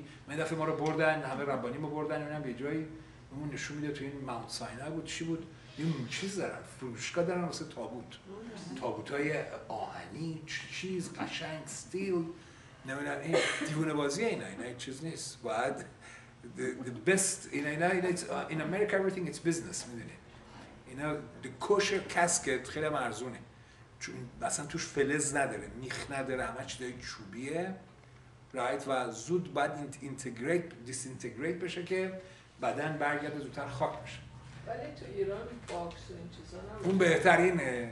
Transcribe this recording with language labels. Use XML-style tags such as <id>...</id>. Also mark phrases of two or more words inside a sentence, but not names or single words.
<fa>من دفعه ما رو بردن، همه ربانی ما بردن، نمیدونم یه جایی اون نشون میده تو این ماونت ساینای بود چی بود، این چیز دارن، فروشگاه دارن واسه تابوتای آهنی، چیز قشنگ استیل، نمیدونم این دیوونه بازی اینا چیز نیست.</fa> <en>باید the best اینا in America everything it's business میدونی.</en> <fa>اینا</fa> <en>the kosher casket</en> <fa>خیلی ارزونه. چون مثلا توش فلز نداره، میخ نداره، همه چیزای چوبیه رایت و زود باید دیسینتگریت بشه که بدن برگرده زودتر خاک بشه. ولی تو ایران باکس و این چیزا هم اون بهترینه.</fa>